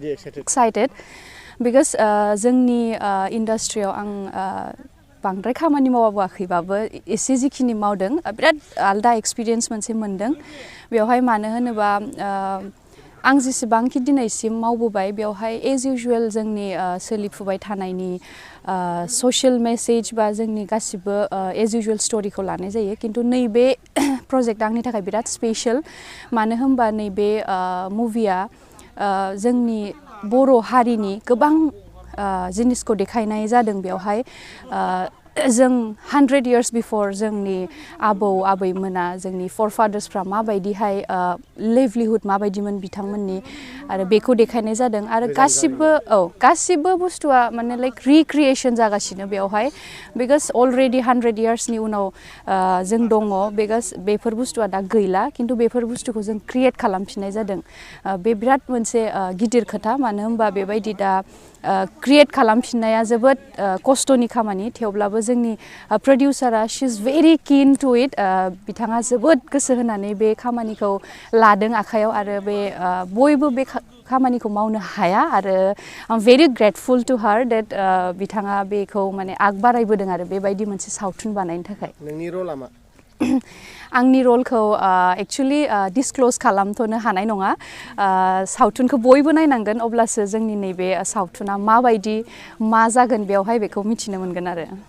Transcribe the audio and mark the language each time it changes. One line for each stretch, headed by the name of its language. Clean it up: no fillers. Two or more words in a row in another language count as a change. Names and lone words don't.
Bodo: एक्साइटेड बिकज जोंनि इन्डास्ट्रियाव आं बांद्राय खामानि मावाखैबाबो एसे जिखिनि मावदों बिराद आलदा एक्सपिरियेन्स मोनसे मोनदों बेवहाय मानो होनोबा आं जेसेबांखि दिनैसिम मावबोबाय बेवहाय
English: as usual
Bodo: जोंनि सोलिफुबाय थानायनि
English: social message
Bodo: बा जोंनि गासिबो
English: as usual
Bodo: स्टोरीखौ लानाय जायो किन्तु नैबे प्रजेक्ट आंनि थाखाय बिराद स्पेशल मानो होनबा नैबे मुभिया जोंनि बर' हारिनि गोबां जिनिसखौ देखायनाय जादों बेवहाय जों
English: 100 years before
Bodo: जोंनि आबौ आबैमोना जोंनि फरफादार्सफ्रा माबायदिहाय लिभलिहुड माबायदिमोन बिथांमोननि आरो बेखौ देखायनाय जादों आरो गासिबो बुस्थुआ माने
English: like recreation
Bodo: जागासिनो बेवहाय बिकज अलरेडि 100 yearsनि उनाव जों दङ बिकज बेफोर बुस्थुआ दा गैला खिन्थु बेफोर बुस्थुखौ जों क्रिएट खालामफिननाय जादों बे बिराद मोनसे गिदिर खोथा मानो होनबा बेबायदि दा क्रिएट खालामफिननाया जोबोद खस्थ'नि खामानि थेवब्लाबो जोंनि प्रडिउसारा
English: she is very keen to it
Bodo: बिथाङा जोबोद गोसो होनानै बे खामानिखौ लादों आखायाव आरो बे बयबो बे खामानिखौ मावनो हाया आरो
English: I am very grateful to her that
Bodo: बिथाङा बेखौ माने आग बारायबोदों आरो बेबायदि मोनसे सावथुन बानायनो थाखाय नोंनि रला मा आंनि रलखौ
English: actually disclose
Bodo: खालामथ'नो हानाय नङा सावथुनखौ बयबो नायनांगोन अब्लासो जोंनि नैबे सावथुना माबायदि मा जागोन बेवहाय बेखौ मिथिनो मोनगोन आरो